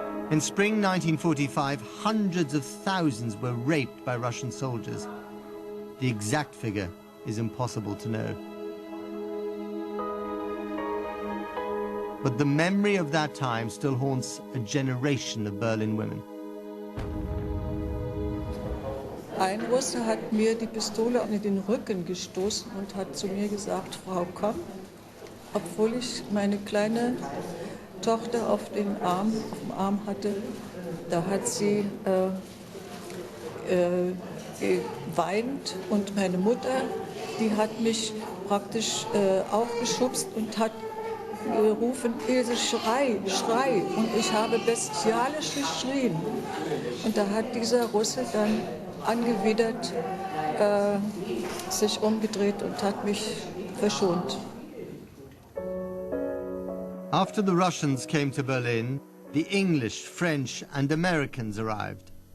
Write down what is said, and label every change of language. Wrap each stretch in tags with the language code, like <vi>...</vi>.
<en>In spring 1945, hundreds of thousands were raped by Russian soldiers. The exact figure is impossible to know. But the memory of that time still haunts a generation of Berlin women.</en> <de>Ein Russe hat mir die Pistole in den Rücken gestoßen und hat zu mir gesagt, Frau, komm, obwohl ich meine kleine Tochter auf dem Arm hatte. Da hat sie geweint und meine Mutter, die hat mich praktisch aufgeschubst und hat gerufen, Ilse, schrei, schrei. Und ich habe bestialisch geschrien. Und da hat dieser Russe dann angewidert sich umgedreht und hat mich verschont.</de> <en>After the Russians came to Berlin, the English, French and Americans arrived.</en>